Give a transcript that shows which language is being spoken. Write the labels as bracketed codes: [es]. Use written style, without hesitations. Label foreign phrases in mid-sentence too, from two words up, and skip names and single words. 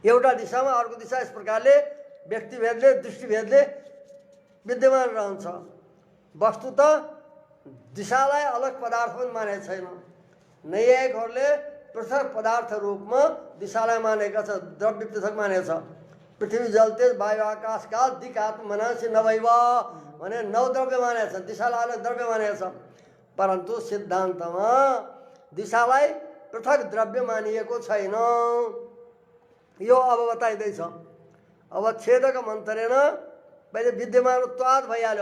[ne] एउटा दिशामा अर्को दिशा यस प्रकारले व्यक्तिभेदले दृष्टिभेदले विद्यमान रहन्छ। वस्तुत दिशालाई अलग पदार्थ पनि मानेको छैन। नैयायिकहरूले पृथक पदार्थ रूपमा दिशालाई मानेका छ, द्रव्य पृथक मानेको छ। [sa] पृथ्वी जल तेज वायु आकाश काल दिक् आत्मा मनांसि नभैव [ne] भने 9 द्रव्य मानेको छ, दिशालाई अलग द्रव्य मानेको छ। परन्तु सिद्धान्तमा दिशालाई पृथक द्रव्य मानिएको छैन। यो अब बताइँदैछ। अब [sa] छेदक मन्तरेण [ne] पहिले विद्यमानत्वाद भइहाल्यो।